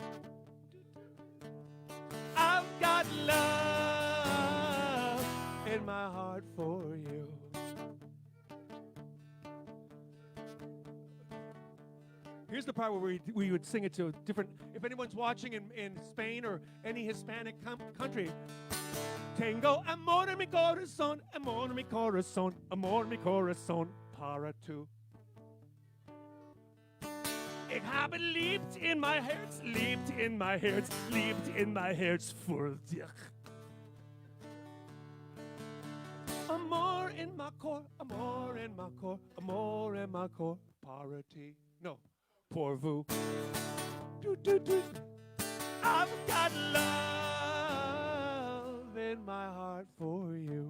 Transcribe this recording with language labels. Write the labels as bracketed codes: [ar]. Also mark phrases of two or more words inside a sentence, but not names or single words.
[en] I've got love in my heart for you. Here's the part where we would sing it to different, if anyone's watching in Spain or any Hispanic country. [es] Tengo amor en mi corazón, amor en mi corazón, amor en mi corazón, para tú. [de] Ich habe liebt [en] in my [de] Herz, liebt [en] in my [de] Herz, liebt [en] in my [de] Herz für dich. [en] Amor in my core, amor in my core, amor in my core, [es] para ti. [fr] No. Pour vous. Do, do, do. [en] I've got love in my heart for you.